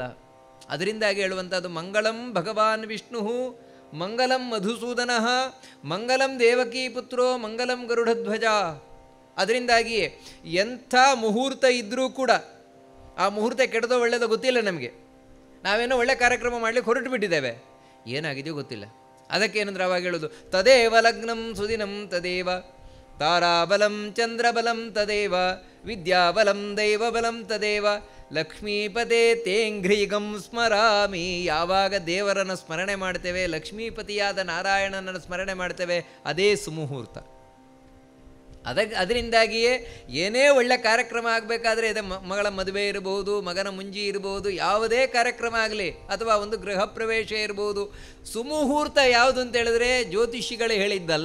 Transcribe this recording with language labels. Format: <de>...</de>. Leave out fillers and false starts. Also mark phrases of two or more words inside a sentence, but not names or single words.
<kn>ಅದರಿಂದಾಗಿ ಹೇಳುವಂಥದ್ದು,</kn> <sa>ಮಂಗಳಂ ಭಗವಾನ್ ವಿಷ್ಣು ಮಂಗಲಂ ಮಧುಸೂದನ ಮಂಗಲಂ ದೇವಕೀ ಪುತ್ರೋ ಮಂಗಲಂ ಗರುಡಧ್ವಜ.</sa> <kn>ಅದರಿಂದಾಗಿಯೇ ಎಂಥ ಮುಹೂರ್ತ ಇದ್ದರೂ ಕೂಡ ಆ ಮುಹೂರ್ತ ಕೆಟ್ಟದೋ ಒಳ್ಳೆಯದೋ ಗೊತ್ತಿಲ್ಲ ನಮಗೆ. ನಾವೇನೋ ಒಳ್ಳೆ ಕಾರ್ಯಕ್ರಮ ಮಾಡಲಿಕ್ಕೆ ಹೊರಟು ಬಿಟ್ಟಿದ್ದೇವೆ, ಏನಾಗಿದೆಯೋ ಗೊತ್ತಿಲ್ಲ. ಅದಕ್ಕೇನಂದ್ರೆ ಅವಾಗ ಹೇಳೋದು,</kn> <sa>ತದೇವ ಲಗ್ನಂ ಸುದಿನಂ ತದೇವ ತಾರಾಬಲಂ ಚಂದ್ರಬಲಂ ತದೇವ ವಿದ್ಯಾಬಲಂ ದೈವಬಲಂ ತದೇವ ಲಕ್ಷ್ಮೀಪದೇ ತೇಂಘ್ರೀಗಂ ಸ್ಮರಾಮಿ.</sa> <kn>ಯಾವಾಗ ದೇವರನ್ನು ಸ್ಮರಣೆ ಮಾಡ್ತೇವೆ, ಲಕ್ಷ್ಮೀಪತಿಯಾದ ನಾರಾಯಣನನ್ನು ಸ್ಮರಣೆ ಮಾಡ್ತೇವೆ, ಅದೇ ಸುಮುಹೂರ್ತ. ಅದರಿಂದಾಗಿಯೇ ಏನೇ ಒಳ್ಳೆ ಕಾರ್ಯಕ್ರಮ ಆಗಬೇಕಾದ್ರೆ ಇದೆ, ಮಗಳ ಮದುವೆ ಇರಬಹುದು, ಮಗನ ಮುಂಜಿ ಇರಬಹುದು, ಯಾವುದೇ ಕಾರ್ಯಕ್ರಮ ಆಗಲಿ, ಅಥವಾ ಒಂದು ಗೃಹ ಪ್ರವೇಶ ಇರಬಹುದು, ಸುಮುಹೂರ್ತ ಯಾವುದು ಅಂತ ಹೇಳಿದ್ರೆ ಜ್ಯೋತಿಷಿಗಳೇ ಹೇಳಿದ್ದಲ್ಲ.</kn>